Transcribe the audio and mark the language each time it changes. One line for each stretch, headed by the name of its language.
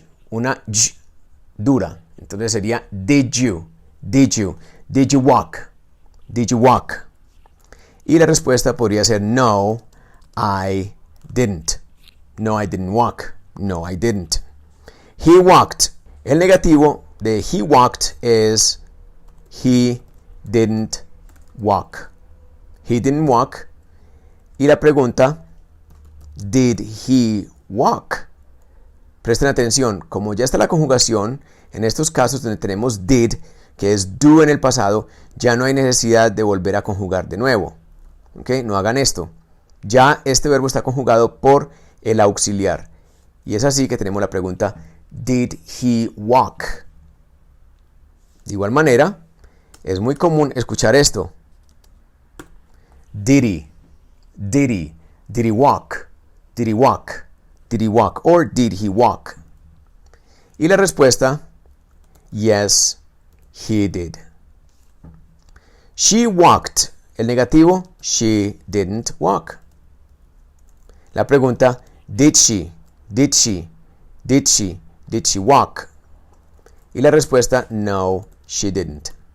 Spanish: Una y dura. Entonces sería
English: did you walk? Did you walk?
Spanish: Y la respuesta podría ser
English: no, I didn't. No, I didn't walk. No, I didn't. He walked.
Spanish: El negativo de
English: he walked es he didn't walk. He didn't walk.
Spanish: Y la pregunta,
English: did he walk?
Spanish: Presten atención, como ya está la conjugación, en estos casos donde tenemos did, que es do en el pasado, ya no hay necesidad de volver a conjugar de nuevo. ¿Okay? No hagan esto. Ya este verbo está conjugado por el auxiliar. Y es así que tenemos la pregunta,
English: did he walk?
Spanish: De igual manera, es muy común escuchar esto.
English: Did he walk? Did he walk? Did he walk? Or did he walk?
Spanish: Y la respuesta,
English: yes, he did. She walked.
Spanish: El negativo,
English: she didn't walk.
Spanish: La pregunta,
English: did she walk?
Spanish: Y la respuesta,
English: no, she didn't.